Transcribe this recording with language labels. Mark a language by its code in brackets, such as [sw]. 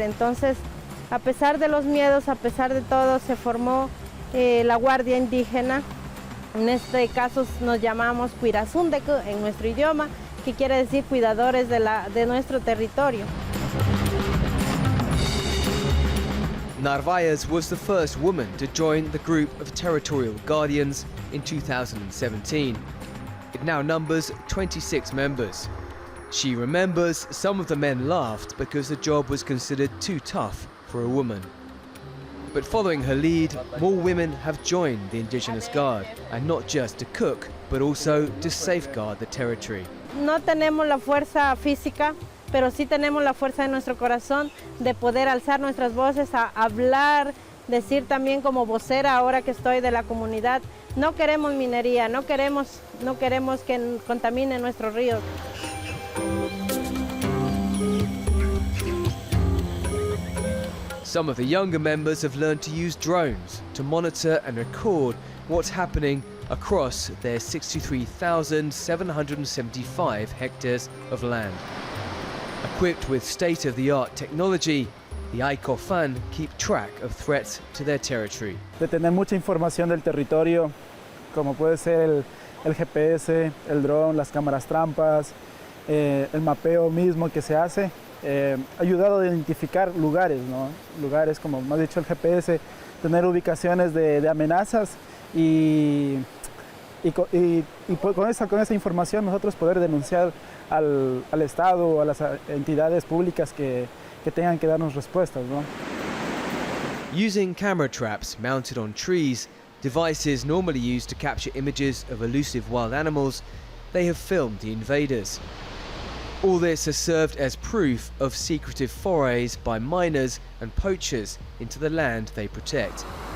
[es] Entonces, a pesar de los miedos, a pesar de todo, se formó la Guardia Indígena. En este caso nos llamamos Cuirazundeku en nuestro idioma, que quiere decir cuidadores de nuestro territorio. [en] Narvaez was the first woman to join the group of territorial guardians in 2017. It now numbers 26 members. She remembers some of the men laughed because the job was considered too tough for a woman. But following her lead, more women have joined the Indigenous Guard, and not just to cook, but also to safeguard the territory. [es] No tenemos la fuerza física, pero sí tenemos la fuerza de nuestro corazón de poder alzar nuestras voces, a hablar, decir también como vocera ahora que estoy de la comunidad. No queremos minería, no queremos que contamine nuestros ríos. [en] Some of the younger members have learned to use drones to monitor and record what's happening across their 63,775 hectares of land. Equipped with state-of-the-art technology, the ICOFAN keep track of threats to their territory. [es] De tener mucha información del territorio, como puede ser el GPS, el drone, las cámaras trampas, el mapeo mismo que se hace, ha ayudado a identificar lugares, ¿no? Lugares, como me ha dicho el GPS, tener ubicaciones de amenazas y con esa información nosotros poder denunciar al Estado o a las entidades públicas que tengan que darnos respuestas, ¿no? [en] Using camera traps mounted on trees, devices normally used to capture images of elusive wild animals, they have filmed the invaders. All this has served as proof of secretive forays by miners and poachers into the land they protect.